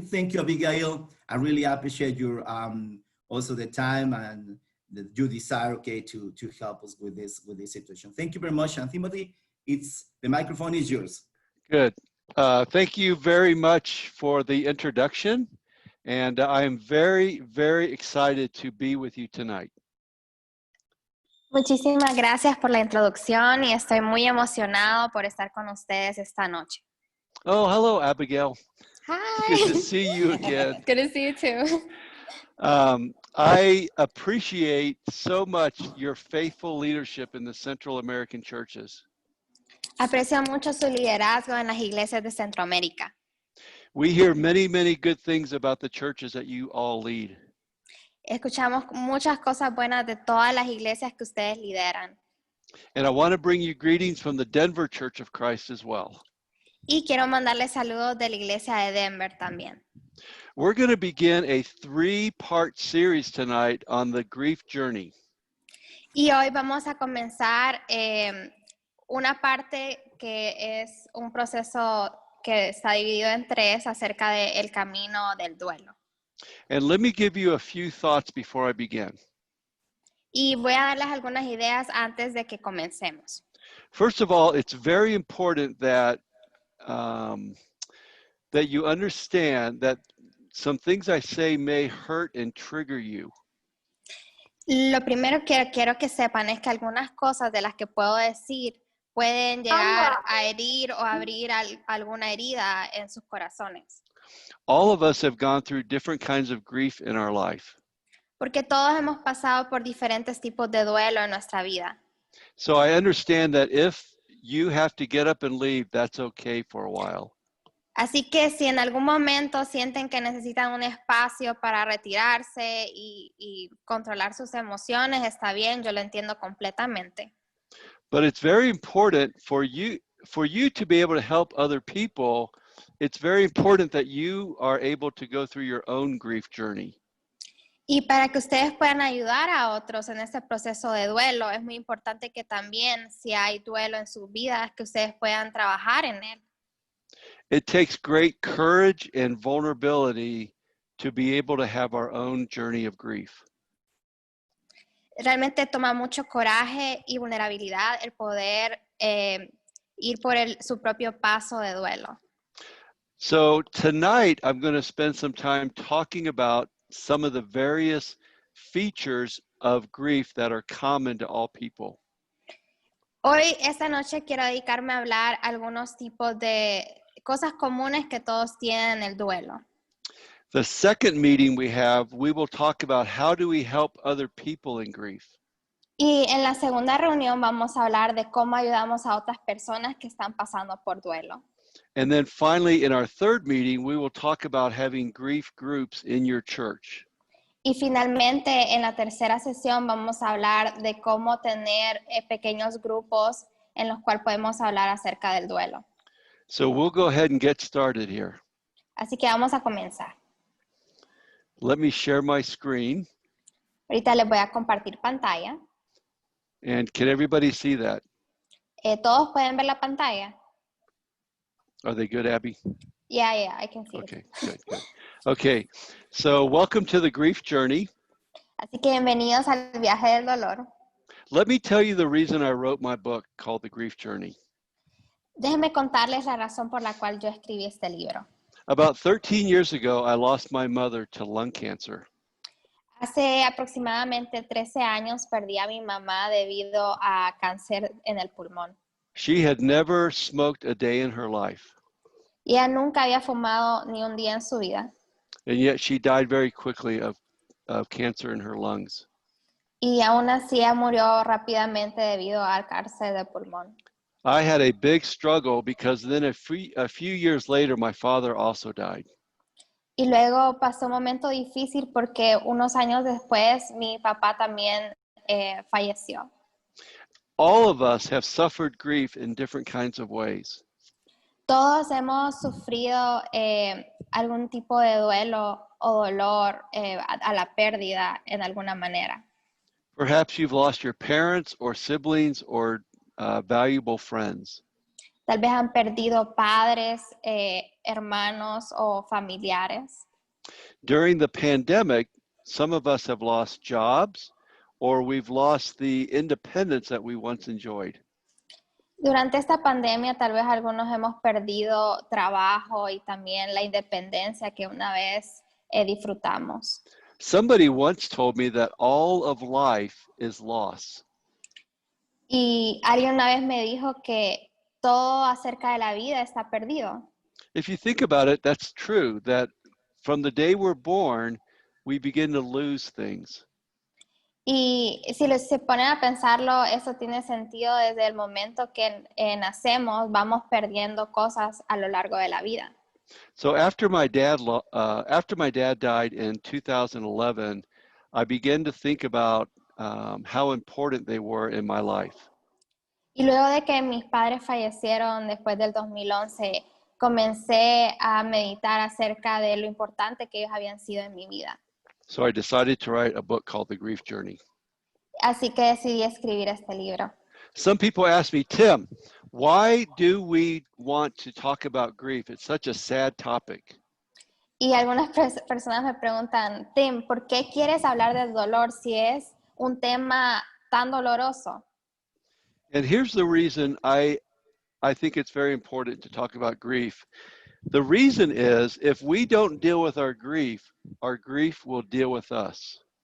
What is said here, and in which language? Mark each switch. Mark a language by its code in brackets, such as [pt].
[en] Thank you, Abigail. I really appreciate your, also the time and that you desire, okay, to help us with this situation. Thank you very much. And Timothy, the microphone is yours. Good. Thank you very much for the introduction. And I am very, very excited to be with you tonight. [es] Muchísimas gracias por la introducción y estoy muy emocionado por estar con ustedes esta noche. [en] Oh, hello, Abigail. Hi. Good to see you again. Good to see you too. I appreciate so much your faithful leadership in the Central American churches. [es] Aprecio mucho su liderazgo en las iglesias de Centroamérica. [en] We hear many, many good things about the churches that you all lead. [es] Escuchamos muchas cosas buenas de todas las iglesias que ustedes lideran. [en] And I want to bring you greetings from the Denver Church of Christ as well. [es] Y quiero mandarles saludos de la iglesia de Denver también. [en] We're going to begin a 3-part series tonight on the grief journey. [es] Y hoy vamos a comenzar una parte que es un proceso que está dividido en 3 acerca del camino del duelo. [en] And let me give you a few thoughts before I begin. [es] Y voy a darles algunas ideas antes de que comencemos. [en] First of all, it's very important that that you understand that some things I say may hurt and trigger you. [es] Lo primero que quiero que sepan es que algunas cosas de las que puedo decir pueden llegar a herir o abrir alguna herida en sus corazones. [en] All of us have gone through different kinds of grief in our life. [es] Porque todos hemos pasado por diferentes tipos de duelo en nuestra vida. [en] So I understand that if you have to get up and leave, that's okay for a while. [es] Así que si en algún momento sienten que necesitan un espacio para retirarse y controlar sus emociones, está bien, yo lo entiendo completamente. [en] But it's very important for you to be able to help other people. It's very important that you are able to go through your own grief journey. [es] Y para que ustedes puedan ayudar a otros en este proceso de duelo, es muy importante que también, si hay duelo en sus vidas, que ustedes puedan trabajar en él. [en] It takes great courage and vulnerability to be able to have our own journey of grief. [es] Realmente toma mucho coraje y vulnerabilidad el poder ir por su propio paso de duelo. [en] So tonight, I'm going to spend some time talking about some of the various features of grief that are common to all people. [es] Hoy, esta noche, quiero dedicarme a hablar algunos tipos de cosas comunes que todos tienen en el duelo. [en] The second meeting we will talk about how do we help other people in grief. [es] Y en la segunda reunión vamos a hablar de cómo ayudamos a otras personas que están pasando por duelo. [en] And then finally, in our third meeting, we will talk about having grief groups in your church. [es] Y finalmente, en la tercera sesión vamos a hablar de cómo tener pequeños grupos en los cuales podemos hablar acerca del duelo. [en] So we'll go ahead and get started here. [es] Así que vamos a comenzar. [en] Let me share my screen. [es] Ahorita les voy a compartir pantalla. [en] And can everybody see that? [es] ¿Todos pueden ver la pantalla? [en] Are they good, Abby? Yeah, I can see Okay, it. good. Okay, so welcome to the grief journey. [es] Así que bienvenidos al viaje del dolor. [en] Let me tell you the reason I wrote my book called The Grief Journey. [es] Déjenme contarles la razón por la cual yo escribí este libro. [en] About 13 years ago, I lost my mother to lung cancer. [es] Hace aproximadamente 13 años perdí a mi mamá debido a cáncer en el pulmón. [en] She had never smoked a day in her life, [es] Y ella nunca había fumado ni un día en su vida. [en] and yet she died very quickly of cancer in her lungs. [es] Y aún así ella murió rápidamente debido al cáncer de pulmón. [en] I had a big struggle because then a few years later, my father also died. [es] Y luego pasó un momento difícil porque unos años después mi papá también falleció. [en] All of us have suffered grief in different kinds of ways. [es] Todos hemos sufrido algún tipo de duelo o dolor a la pérdida en alguna manera. [en] Perhaps you've lost your parents or siblings or valuable friends. [es] Tal vez han perdido padres, hermanos o familiares. [en] During the pandemic, some of us have lost jobs or we've lost the independence that we once enjoyed. [es] Durante esta pandemia tal vez algunos hemos perdido trabajo y también la independencia que una vez disfrutamos. [en] Somebody once told me that all of life is loss. [es] Y alguien una vez me dijo que todo acerca de la vida está perdido. [en] If you think about it, that's true, that from the day we're born, we begin to lose things. [es] Y si se ponen a pensarlo, eso tiene sentido desde el momento que nacemos, vamos perdiendo cosas a lo largo de la vida. [en] So after my dad died in 2011, I began to think about how important they were in my life. [es] Y luego de que mis padres fallecieron después del 2011, comencé a meditar acerca de lo importante que ellos habían sido en mi vida. [en] So I decided to write a book called The Grief Journey. [es] Así que decidí escribir este libro. [en] Some people ask me, Tim, why do we want to talk about grief? It's such a sad topic. [es] Y algunas personas me preguntan, Tim, ¿por qué quieres hablar del dolor si es un tema tan doloroso? [en] And here's the reason I think it's very important to talk about grief. The reason is if we don't deal with our grief will deal with us.